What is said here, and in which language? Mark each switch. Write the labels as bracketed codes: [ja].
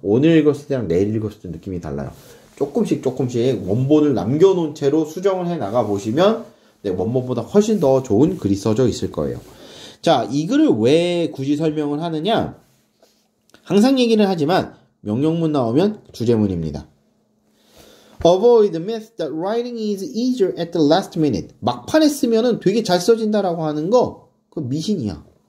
[ko] 오늘 읽었을 때랑 내일 읽었을 때 느낌이 달라요. 조금씩 원본을 남겨놓은 채로 수정을 해 나가 보시면 원본보다 훨씬 더 좋은 글이 써져 있을 거예요. 자, 이 글을 왜 굳이 설명을 하느냐? 항상 얘기를 하지만 명령문 나오면 주제문입니다. [en] Avoid the myth that writing is easier at the last minute. [ko] 막판에 쓰면은 되게 잘 써진다라고 하는 거, 그거 미신이야.